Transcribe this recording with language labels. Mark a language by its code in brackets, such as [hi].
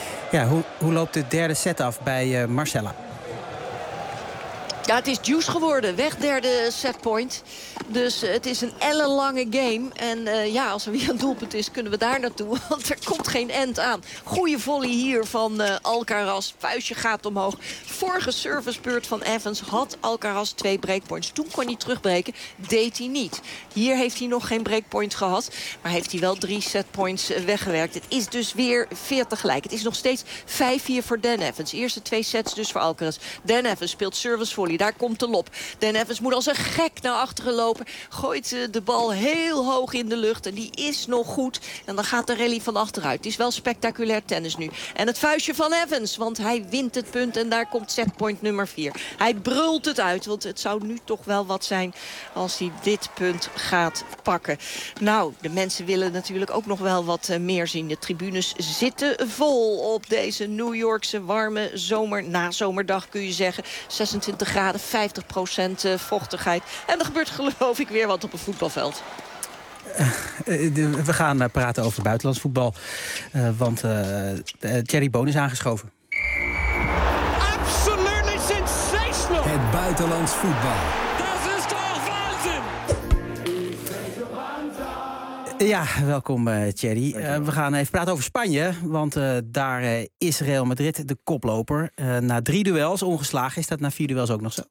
[nl] Ja, hoe loopt de derde set af bij Marcella? Ja, het is juice geworden. Weg derde setpoint. Dus het is een ellenlange game. En ja, als er weer een doelpunt is, kunnen we daar naartoe. Want er komt geen end aan. Goeie volley hier van Alcaraz. Vuistje gaat omhoog. Vorige servicebeurt van Evans had Alcaraz 2 breakpoints. Toen kon hij terugbreken. Deed hij niet. Hier heeft hij nog geen breakpoint gehad. Maar heeft hij wel 3 setpoints weggewerkt. Het is dus weer 40 gelijk. Het is nog steeds 5-4 voor Dan Evans. Eerste 2 sets dus voor Alcaraz. Dan Evans speelt service volley. Charlie. Daar komt de lob. Dan Evans moet als een gek naar achteren lopen. Gooit de bal heel hoog in de lucht. En die is nog goed. En dan gaat de rally van achteruit. Het is wel spectaculair tennis nu. En het vuistje van Evans. Want hij wint het punt. En daar komt setpoint nummer 4. Hij brult het uit. Want het zou nu toch wel wat zijn als hij dit punt gaat pakken. Nou, de mensen willen natuurlijk ook nog wel wat meer zien. De tribunes zitten vol op deze New Yorkse warme zomer, nazomerdag kun je zeggen. 26 graden, 50% vochtigheid. En er gebeurt geloof ik weer wat op een voetbalveld. We gaan praten over buitenlands voetbal. Want Thierry Boon is aangeschoven. [en] Absolutely sensational! [nl] Het buitenlands voetbal. Ja, welkom Thierry. We gaan even praten over Spanje, want daar is Real Madrid de koploper. Na 3 duels ongeslagen, is dat na 4 duels ook nog zo?